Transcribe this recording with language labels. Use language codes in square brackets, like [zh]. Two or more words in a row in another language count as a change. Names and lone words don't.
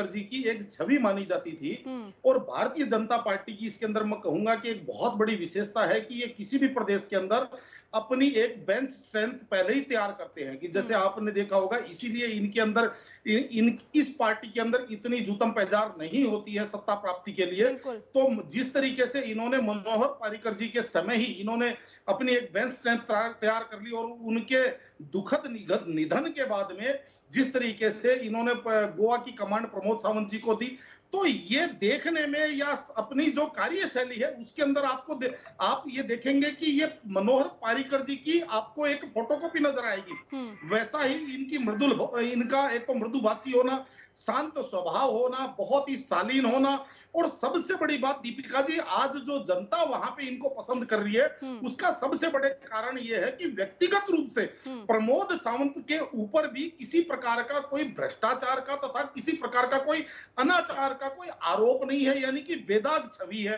[hi] जी की एक छवि मानी जाती थी, और भारतीय जनता पार्टी की इसके अंदर मैं कहूंगा कि एक बहुत बड़ी विशेषता है कि ये किसी भी प्रदेश के अंदर अपनी एक [en] bench strength [hi] पहले ही तैयार करते हैं कि जैसे आपने देखा होगा, इसीलिए इनके अंदर इस पार्टी के अंदर इतनी जुतम पैजार नहीं होती है सत्ता प्राप्ति के लिए। तो जिस तरीके से इन्होंने मनोहर पर्रिकर जी के समय ही इन्होंने अपनी एक [en] bench strength [hi] तैयार कर ली, और उनके दुखद निधन के बाद में जिस तरीके से इन्होंने गोवा की कमांड प्रमोद सावंत जी को दी, तो ये देखने में या अपनी जो कार्यशैली है उसके अंदर आप ये देखेंगे कि ये मनोहर पर्रिकर जी की आपको एक फोटोकॉपी नजर आएगी। वैसा ही इनका एक तो मृदुभाषी होना, शांत स्वभाव होना, बहुत ही शालीन होना, और सबसे बड़ी बात दीपिका जी, आज जो जनता वहां पे इनको पसंद कर रही है उसका सबसे बड़े कारण ये है कि व्यक्तिगत रूप से प्रमोद सावंत के ऊपर भी किसी प्रकार का कोई भ्रष्टाचार का तथा किसी प्रकार का कोई अनाचार का कोई आरोप नहीं है, यानी कि बेदाग छवि है।